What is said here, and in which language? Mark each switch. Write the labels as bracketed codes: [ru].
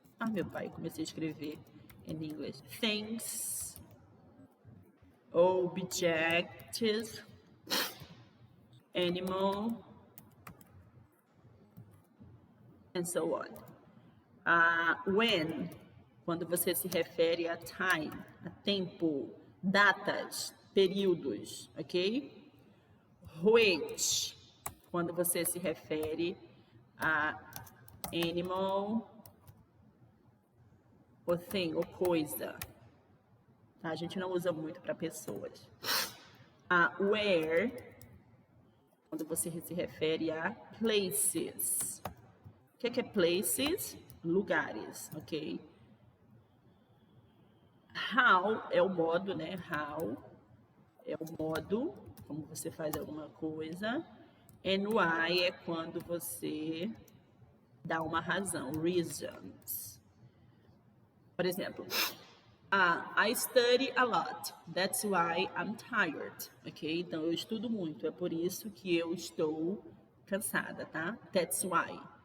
[pt] Meu pai, comecei a escrever em inglês. [en] Things, objects, animal, and so on. [pt] When, quando você se refere a time, a tempo, datas, períodos, ok? Which, quando você se refere a animal, ou thing, ou coisa. Tá? A gente não usa muito para pessoas. Where, quando você se refere a places. O que é places? Lugares, ok? How é o modo, né? How é o modo, como você faz alguma coisa. And why é quando você dá uma razão, reasons. Por exemplo, [en] I study a lot, that's why I'm tired, ok? [pt] Então, eu estudo muito, é por isso que eu estou cansada, tá? That's why.